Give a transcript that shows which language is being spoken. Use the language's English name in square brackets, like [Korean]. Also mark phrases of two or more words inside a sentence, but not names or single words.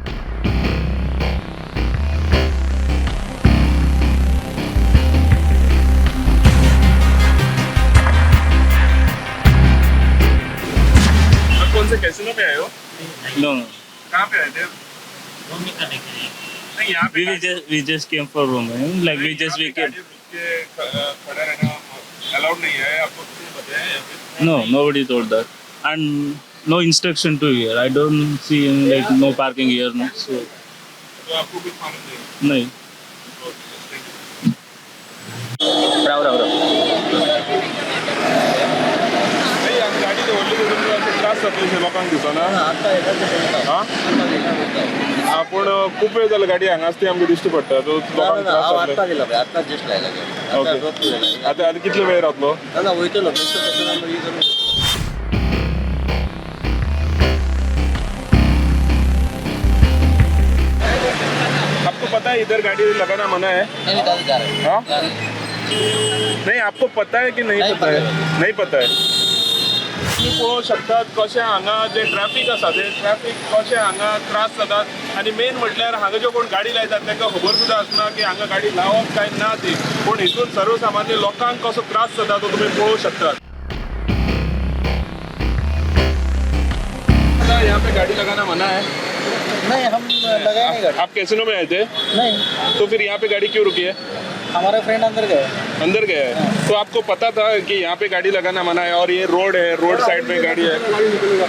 [Hindi] कौन से कैसीनो में आए हो? [English] No, no. [Hindi] कहाँ पे आए थे? नहीं यहाँ पे [English] We just came for room. Like we just we came. [Hindi] गाड़ी रुक के खड़ा रहना अलाउड नहीं है, आपको किसी ने बताया है यहाँ पे? [English] No, nobody told that. And no instruction to here. I don't see like no parking here. No. So [Hindi] तो आपको कुछ मालूम नहीं? no. [Konkani] नाही आम्ही गाडी तर ओढली करून असे त्रास जातो लोकांक दिसना. हां आपण खूप वेळ झाला गाडी हांगा असते आमकां दिश्टी पडटा तो लोकांक त्रास जातले. ओके. आता कितलो वेळ रावतलो? [Hindi] आपको पता है इधर गाड़ी लगाना मना है? हाँ? नहीं आपको पता है की नहीं पता है? नहीं पता है. [Konkani] तुम्ही पळोवं शकतात कशें हांगा जे ट्रॅफिक आसा ते ट्रॅफिक कशें हांगा त्रास जातात आनी मेन म्हटल्यार हांगा ज्यो कोण गाडी लायतात तांकां खबर सुद्दां आसना की हांगा गाडी लावप काय ना ती. पूण हितून सर्वसामान्य लोकांक कसो त्रास जाता तो तुम्ही पळोवं शकतात. [Hindi] यहाँ पे गाड़ी लगाना मना है? नहीं, हम लगाए नहीं गाड़ी। आप कैसीनो में आए थे? नहीं, तो फिर यहाँ पे गाड़ी क्यों रुकी है? हमारे फ्रेंड अंदर गए। अंदर गया है तो आपको पता था कि यहाँ पे गाड़ी लगाना मना है और ये रोड है, [English] road side [Hindi] में गाड़ी है.